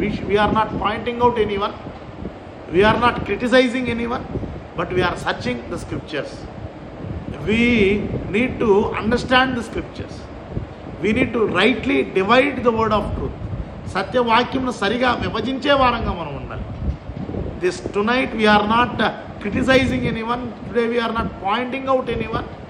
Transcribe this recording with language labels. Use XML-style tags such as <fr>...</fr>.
<en>We're not pointing out anyone, we're not criticising anyone, but we are searching the scriptures. We need to understand the scriptures. We need to rightly divide the word of truth.</en> <te>సత్యవాక్యంను సరిగా విభజించే వారంగా మనం ఉండాలి.</te> <en>Tonight we are not criticizing anyone. Today we are not pointing out anyone.</en>